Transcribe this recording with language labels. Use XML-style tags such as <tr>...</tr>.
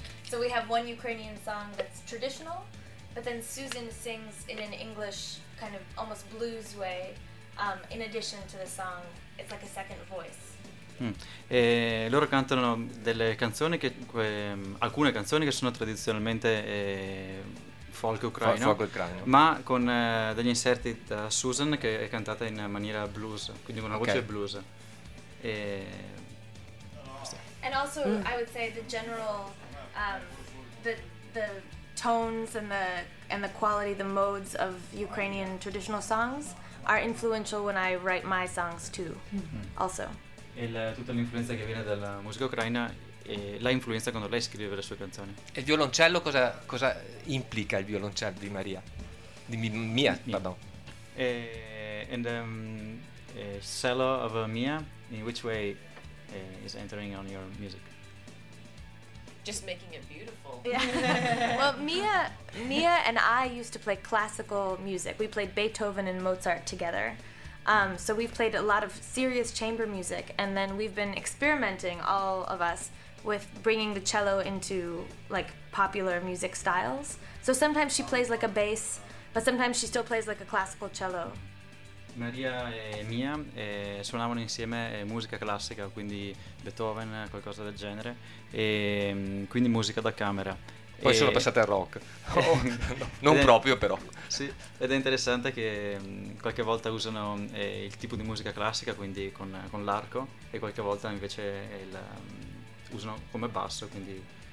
<en>So we have one Ukrainian song that's traditional, but then Susan sings in an English kind of almost blues way. In addition to the song, it's like a second voice.</en> <it>E loro cantano delle canzoni che alcune canzoni che sono tradizionalmente folk ucraino, folk ucraino, ma con degli inserti da Susan che è cantata in maniera blues, quindi con una voce blues.</it> <en>And also I would say the general the tones and the quality, the modes of Ukrainian traditional songs are influential when I write my songs too. Mm-hmm. Also.</en> <it>E tutta l'influenza che viene dalla musica ucraina e la influenza quando lei scrive le sue canzoni. E il violoncello cosa implica il violoncello di Maria?</it> <en>And cello of Mia, in which way is entering on your music? Just making it beautiful. Yeah. Well, Mia and I used to play classical music. We played Beethoven and Mozart together. So we've played a lot of serious chamber music, and then we've been experimenting, all of us, with bringing the cello into like popular music styles. So sometimes she plays like a bass, but sometimes she still plays like a classical cello.</en> <it>Maria e Mia suonavano insieme musica classica, quindi Beethoven, qualcosa del genere, e quindi musica da camera. Poi sono passate al rock. Non proprio, però. Sì, ed è interessante che qualche volta usano il tipo di musica classica, quindi con l'arco, e qualche volta invece usano come basso, quindi</it>